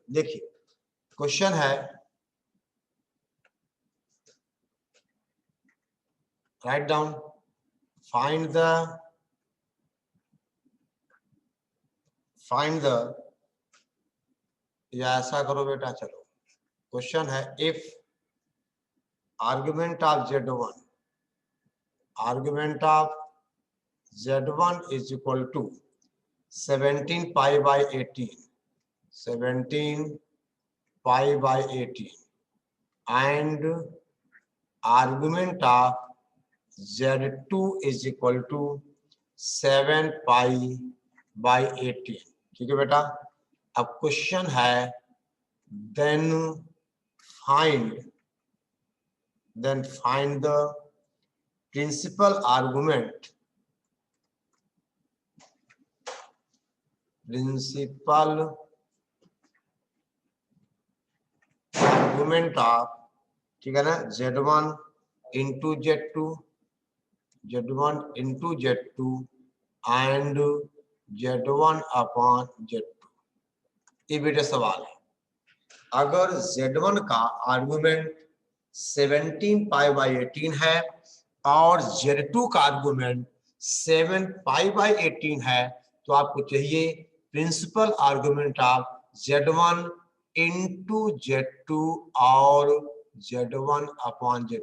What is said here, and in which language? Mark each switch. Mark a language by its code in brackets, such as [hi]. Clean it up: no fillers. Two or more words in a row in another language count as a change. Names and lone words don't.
[hi] देखिए क्वेश्चन है, [en] write down, find the [hi] या ऐसा करो बेटा, चलो क्वेश्चन है [en] if argument of z1 is equal to 17 pi by 18 and argument of z2 is equal to 7 pi by 18। [hi] ठीक है बेटा, अब क्वेश्चन है [en] then find the principal argument of, [hi] ठीक है ना, [en] z1 into z2 and z1 upon z2। [hi] ये बेटा सवाल है, अगर z1 का आर्गुमेंट [en] 17 pi by 18 [hi] है और z2 का आर्गुमेंट 7 पाई बाई 18 है, तो आपको चाहिए [en] principal argument of z1 into z2 [hi] और [en] z1 upon z2.